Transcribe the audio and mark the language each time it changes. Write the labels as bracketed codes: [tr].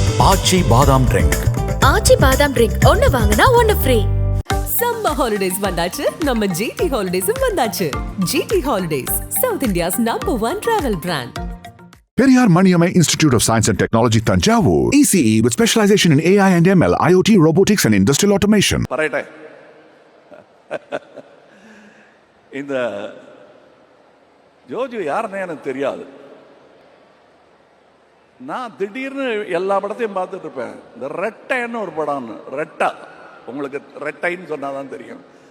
[ta] ஆச்சி பாதாம் ட்ரிங்க். ஆச்சி பாதாம் ட்ரிங்க் ஒன்னு வாங்குனா ஒன்னு ஃப்ரீ. சம்மர் ஹாலிடேஸ் வந்தாச்சு, நம்ம ஜிடி ஹாலிடேஸும் வந்தாச்சு. [en] GT holidays, south India's #1 travel brand. Periyar Maniamai Institute of Science and Technology, Tanjavur. ECE with specialization in AI and ML, IoT, robotics and industrial automation. [ta] பரைட்டே இந்த ஜோஜு யாருன்னு எனக்கு தெரியாது. நான் திடீர்னு எல்லா படத்தையும் பார்த்துட்டு இருப்பேன். இந்த ரெட்டைன்னு ஒரு படம்னு, ரெட்டா, உங்களுக்கு ரெட்டைன்னு சொன்னாதான் தெரியும்.